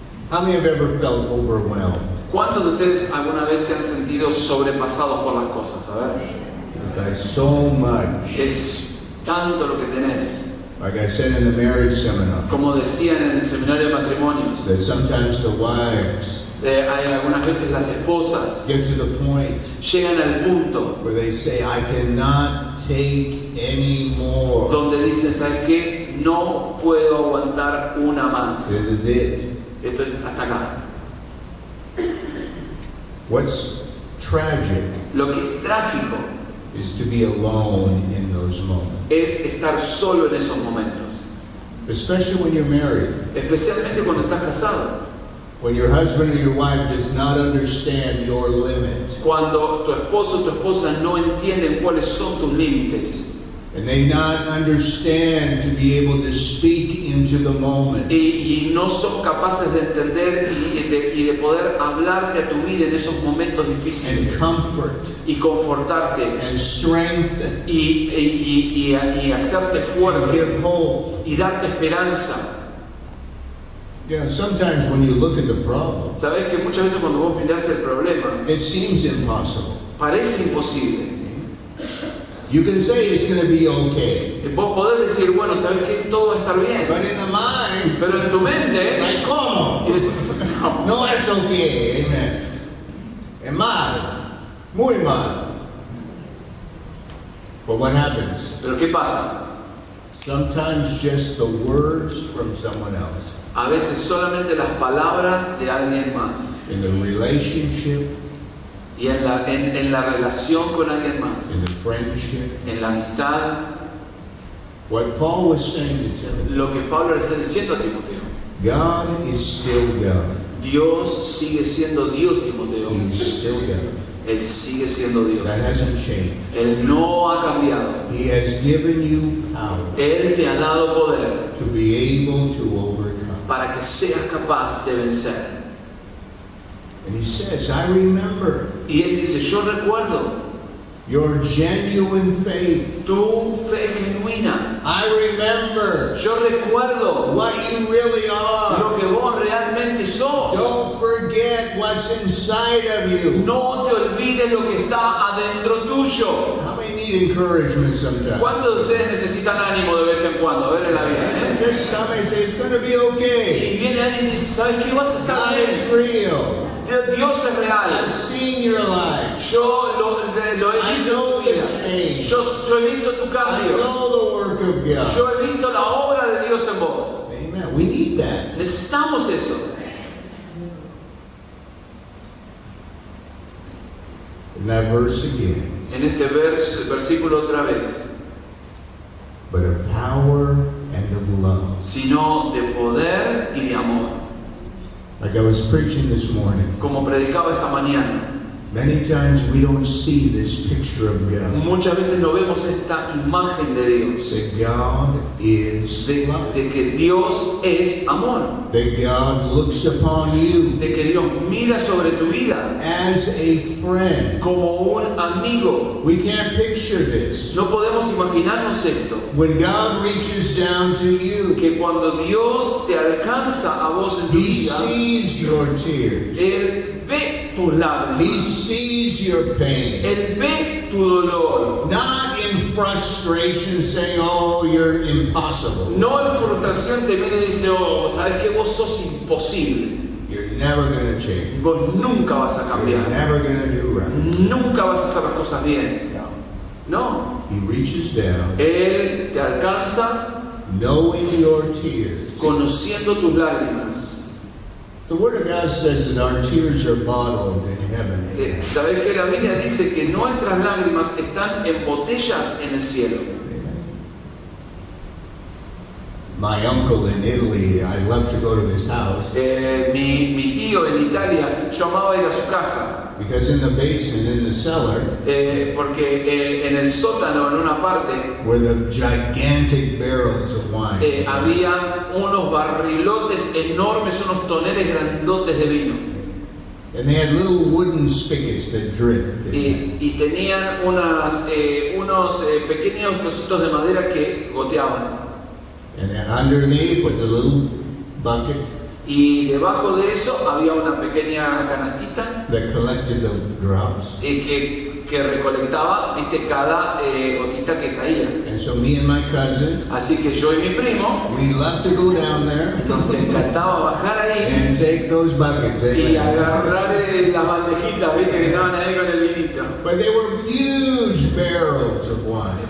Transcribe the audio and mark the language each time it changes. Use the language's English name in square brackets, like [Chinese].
[English] How many have ever felt overwhelmed? [Spanish] ¿Cuántos de ustedes alguna vez se han sentido sobrepasados por las cosas? A ver, [English] It's like so much. [Spanish] es tanto lo que tenés. [English] Like I said in the marriage seminar, [Spanish] Como decían en el seminario de matrimonios, [English] that sometimes the wives [Spanish] hay algunas veces las esposas [English] get to the point [Spanish] llegan al punto [English] where they say, I cannot take any more. [Spanish] donde dicen, ¿sabes qué? No puedo aguantar una más. [English] This is it. [Spanish] Esto es hasta acá. [English] What's tragic [Spanish] Lo que es trágico [English] is to be alone in those moments. [Spanish] es estar solo en esos momentos. [English] Especially when you're married. [Spanish] Especialmente cuando estás casado. [English] When your husband or your wife does not understand your limit. [Spanish] Cuando tu esposo o tu esposa no entienden cuáles son tus límites. [English] And they not understand to be able to speak into the moment. [Spanish] Y no son capaces de entender y de poder hablarte a tu vida en esos momentos [English] And [Spanish] difíciles. [English] comfort. [Spanish] Y confortarte. [English] And strengthen. [Spanish] Y hacerte [English] And [Spanish] fuerte. [English] give hope. [Spanish] Y darte esperanza. [English] You know, sometimes when you look at the problem, [Spanish] Sabes que muchas veces cuando vos mirás el problema, [English] it seems impossible. [Spanish] parece imposible. [English] You can say it's going to be okay. [Spanish] Vos podés decir, bueno, sabes que todo va a estar bien. [English] But in the mind, [Spanish] Pero en tu mente, [English] like, [Spanish] ¿cómo? y decís, no. No es okay. Amen. Es mal. Muy mal. [English] But what happens? [Spanish] Pero ¿qué pasa? [English] Sometimes just the words from someone else [Spanish] A veces solamente las palabras de alguien más. [English] in the relationship, [Spanish] Y en la relación con alguien más. [English] in the friendship. [Spanish] En la amistad. [English] What Paul was saying to Timothy, [Spanish] Lo que Pablo le está diciendo a Timoteo. [English] God is still God. [Spanish] Dios sigue siendo Dios, Timoteo. [English] He is still God. [Spanish] Él sigue siendo Dios. [English] That hasn't changed. [Spanish] Él no ha cambiado. [English] He has given you power [Spanish] Él te ha dado poder [English] to be able to overcome. [Spanish] para que seas capaz de vencer. [English] And he says, I remember [Spanish] Y Él dice, yo recuerdo [English] your genuine faith. [Spanish] tu fe genuina. [English] I remember [Spanish] Yo recuerdo [English] what you really are. [Spanish] lo que vos realmente sos. [English] Don't forget what's inside of you. [Spanish] No te olvides lo que está adentro tuyo. [English] How many need encouragement sometimes? [Spanish] ¿Cuántos de ustedes necesitan ánimo de vez en cuando? A ver en la vida. [English] Just somebody say it's going to be okay. [Spanish] Y viene alguien y dice, ¿sabes qué? Vas a estar [English] God [Spanish] bien. [English] is real. [Spanish] Dios es real. [English] I've seen your life. [Spanish] Yo lo he [English] I [Spanish] visto [English] know [Spanish] en tu [English] the [Spanish] vida. [English] change. [Spanish] Yo he visto tu [English] I [Spanish] cambio. [English] know the work of God. [Spanish] Yo he visto la obra de Dios en vos. [English] Amen. We need that. [Spanish] Necesitamos eso. [English] In that verse again. [Spanish] En este versículo otra vez. [English] But of power and of love. [Spanish] Sino de poder y de amor. [English] Like I was preaching this morning. [Spanish] Como predicaba esta mañana. [English] Many times we don't see this picture of God. [Spanish] Muchas veces no vemos esta imagen de Dios. [English] That God is love. [Spanish] De que Dios es amor. [English] That God looks upon you [Spanish] De que Dios mira sobre tu vida [English] as a friend. [Spanish] como un amigo. [English] We can't picture this. [Spanish] No podemos imaginarnos esto. [English] When God reaches down to you, [Spanish] Que cuando Dios te alcanza a vos en tu [English] He [Spanish] vida, [English] sees your tears. [Spanish] Él ve tus [English] He [Spanish] lágrimas. [English] sees your pain. [Spanish] Él ve tu dolor. [English] Not in frustration saying, oh, you're impossible. [Spanish] No en frustración te viene y dice, oh, sabes que vos sos imposible. [English] You're never going to change. [Spanish] Vos nunca vas a [English] You're [Spanish] cambiar. [English] never going to do right. [Spanish] Nunca vas a hacer las cosas bien. [English] No. [Spanish] No. [English] reaches down, [Spanish] Él te alcanza [English] knowing your tears. [Spanish] conociendo tus lágrimas. [English] The Word of God says that our tears are bottled in heaven. Amen. [Spanish] ¿Sabés que la Biblia dice que nuestras lágrimas están en botellas en el cielo? [English] My uncle in Italy, I love to go to his house [Spanish] Mi tío en Italia, yo amaba ir a su casa, [English] because in the basement, in the cellar, [Spanish] porque en el sótano, en una parte, [English] were the gigantic barrels of wine. [Spanish] había unos barrilotes enormes, unos toneles grandotes de vino. [English] And they had little wooden spigots that dripped. [Spanish] Y tenían unos pequeños trocitos de madera que goteaban. [English] And then underneath was a little bucket [Spanish] Y debajo de eso había una pequeña canastita [English] that collected the drops. [Spanish] que recolectaba, viste, cada gotita que caía. [English] And so me and my cousin, [Spanish] Así que yo y mi primo [English] we loved to go down there [Spanish] nos encantaba bajar ahí [English] and take those buckets. [Spanish] y [English] Amen. [Spanish] agarrar las bandejitas, viste, que estaban ahí con el vinito. [English] But they were huge barrels of wine.